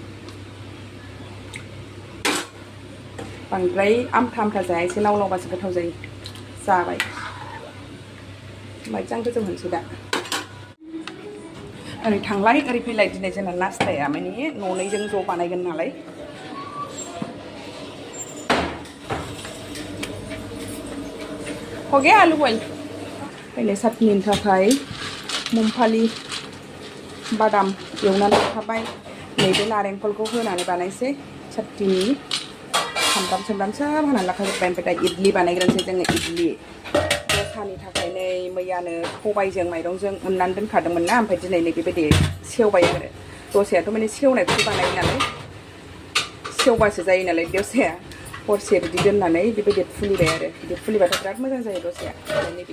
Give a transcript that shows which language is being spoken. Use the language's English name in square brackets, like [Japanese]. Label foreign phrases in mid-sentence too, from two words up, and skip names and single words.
[Bodo] बांद्राय आमथा जाया एसे लावलावबासो गोथाव जायो जाबाय मोजां गोजौ होनसै दा ओरै थांलाय ओरै फैलाय दिनै जोंना नास्ताया माने न'नैजों ज' बानायगोन नालाय [Hindi] हो गया आलू बॉइल पहले [Bodo] चटनीनि थाखाय मुमफालि बादाम एवनानै लाखाबाय नैबे नारेंखलखौ होनानै बानायसै चटनी सामब्राम सोब होनानै लाखाजोब्बाय ओमफ्राय दा इडली बानायग्रोनोसै जोङो इडली दसानि थाखाय नै मैयानो सबायजों माइरंजों उननानै दोनखादोंमोन ना ओमफ्राय दिनै नै बेबायदि सेवबाय आरो दसायाथ' माने सेवनायखौसो बानायो नालाय सेवबासो जायो नालाय दसाया हरसे बिदि दोननानै बेबायदि फुलिबाय आरो बिदि फुलिबाथ' बिराद मोजां जायो दसाया ओमफ्राय